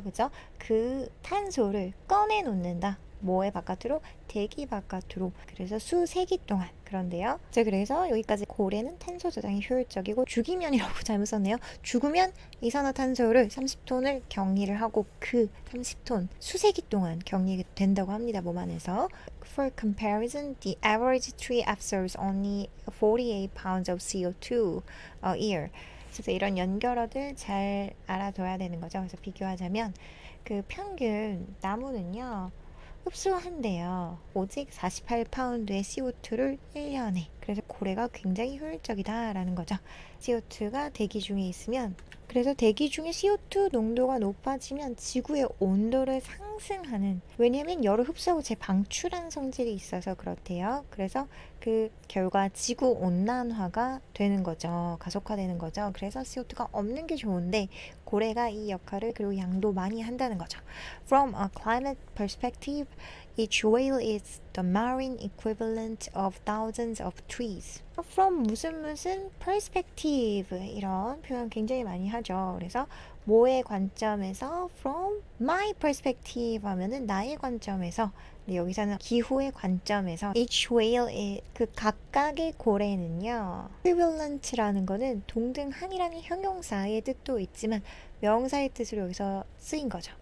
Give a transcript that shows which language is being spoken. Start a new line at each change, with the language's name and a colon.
Korean: 그죠? 그 탄소를 꺼내놓는다. 뭐의 바깥으로? 대기 바깥으로. 그래서 수세기 동안. 그런데요. 자, 그래서 여기까지 고래는 탄소 저장이 효율적이고, 죽이면이라고 잘못 썼네요. 죽으면 이산화탄소를 30톤을 격리를 하고 그 30톤 수세기 동안 격리된다고 합니다. 몸 안에서.
English: For comparison, the average tree absorbs only 48 pounds of CO2 a year.
Korean: 그래서 이런 연결어들 잘 알아둬야 되는 거죠. 그래서 비교하자면 그 평균 나무는요, 흡수한대요. 오직 48파운드의 CO2를 1년에. 그래서 고래가 굉장히 효율적이다라는 거죠. CO2가 대기 중에 있으면, 그래서 대기 중에 CO2 농도가 높아지면 지구의 온도를 상승하는, 왜냐하면 열을 흡수하고 재방출하는 성질이 있어서 그렇대요. 그래서 그 결과 지구 온난화가 되는 거죠. 가속화되는 거죠. 그래서 CO2가 없는 게 좋은데 고래가 이 역할을 그리고 양도 많이 한다는 거죠.
English: From a climate perspective, each whale is the marine equivalent of thousands of trees.
Korean: From 무슨 perspective, 이런 표현 굉장히 많이 하죠. 그래서 뭐의 관점에서?
English: From my perspective
Korean: 하면은 나의 관점에서. 근데 여기서는 기후의 관점에서 each whale, 그 각각의 고래는요, equivalent라는 거는 동등한이라는 형용사의 뜻도 있지만 명사의 뜻으로 여기서 쓰인 거죠.